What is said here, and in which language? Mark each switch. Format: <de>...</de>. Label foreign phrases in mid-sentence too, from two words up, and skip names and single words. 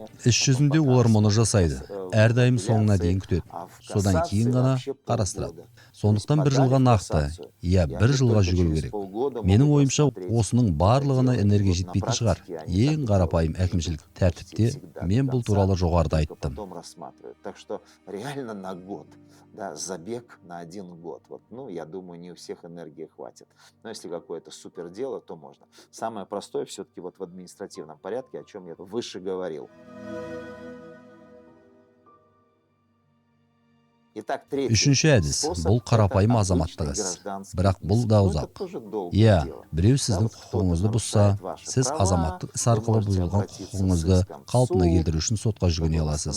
<kk>Іс жүзінде олар мұны жасайды. Әрдайым соңына дейін күтеді. Содан кейін ғана қарастырады. Сондықтан 1 жылға нақты, 1 жылға жүгіру керек. Менің ойымша, осының барлығына энергия жетпейтін шығар. Ең қарапайым әкімшілік тәртіпте мен бұл туралы жоғарыда айттым.</kk> <ru>Так что реально на год. Да, забег на 1 год. Я думаю, не у всех энергии хватит. Но если какое-то супер дело, то можно. Самое простое все-таки в административном порядке, о чем я выше говорил.</ru> <kk>Үшінші әдіс, бұл қарапайым азаматтық іс. Бірақ бұл да ұзақ. Біреу сіздің құқығыңызды бұзса, сіз азаматтық іс арқылы бұзылған құқығыңызды қалпына келтіру үшін сотқа жүгіне аласыз.</kk>